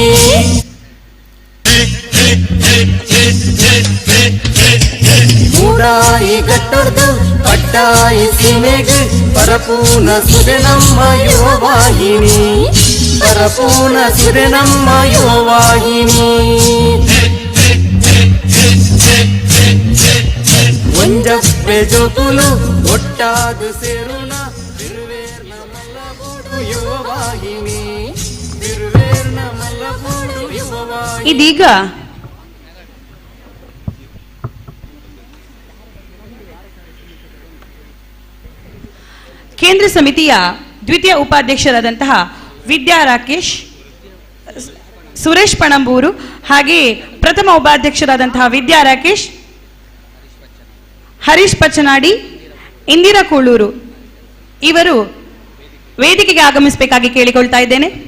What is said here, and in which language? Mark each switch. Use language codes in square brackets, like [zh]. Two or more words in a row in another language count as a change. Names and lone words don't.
[tcy] ಮೂಡಾಯಿ ಗಟ್ಟರ್ದು ಕಡ್ಡಾಯಿ ಸೀಮೆಗೆ ಪರಪೂರ್ಣ ಸುದೆ ನಮ್ಮ ಯುವ ವಾಹಿನಿ, ಪರಪೂರ್ಣ ಸುದೆ ನಮ್ಮ ಯುವ ವಾಹಿನಿ. ಒಂಜಪ್ಪೆ ಜೋಕುಲು ಒಟ್ಟಾದು ಸೇರುಣ ತಿರುವೇರ್ನ ಮಲ್ಲಗೋಡು ಯುವ ವಾಹಿನಿ, ತಿರುವೇರ್ನ ಮಲ್ಲಗೋಡು ಯುವ ವಾಹಿನಿ. [kn] ಇದೀಗ ಕೇಂದ್ರ ಸಮಿತಿಯ ದ್ವಿತೀಯ ಉಪಾಧ್ಯಕ್ಷರಾದಂತಹ ವಿದ್ಯಾ ರಾಕೇಶ್, ಸುರೇಶ್ ಪಣಂಬೂರು, ಹಾಗೆಯೇ ಪ್ರಥಮ ಉಪಾಧ್ಯಕ್ಷರಾದಂತಹ ವಿದ್ಯಾ ರಾಕೇಶ್, ಹರೀಶ್ ಪಚ್ಚನಾಡಿ, ಇಂದಿರಾ ಕೂಳೂರು ಇವರು ವೇದಿಕೆಗೆ ಆಗಮಿಸಬೇಕಾಗಿ ಕೇಳಿಕೊಳ್ತಾ ಇದ್ದೇನೆ.